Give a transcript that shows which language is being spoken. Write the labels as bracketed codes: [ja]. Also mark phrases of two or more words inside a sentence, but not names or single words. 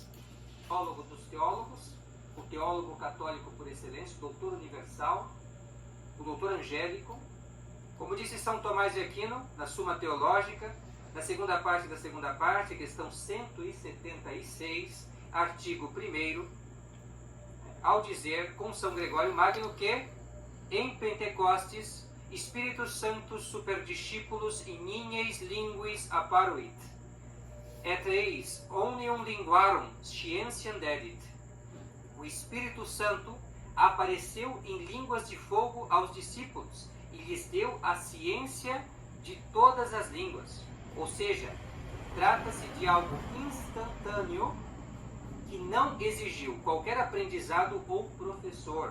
[pt] Teólogo dos teólogos, o teólogo católico por excelência, o doutor universal, o doutor angélico. Como disse São Tomás de Aquino, na Suma Teológica, na segunda parte, questão 176, artigo 1º, ao dizer com São Gregório Magno que, [la] em Pentecostes, Spiritus Sanctus super discípulos ignes linguis apparuit, et eis omnium linguarum scientiam dedit. [pt] O Espírito Santo apareceu em línguas de fogo aos discípulos e lhes deu a ciência de todas as línguas. Ou seja, trata-se de algo instantâneo, que não exigiu qualquer aprendizado ou professor.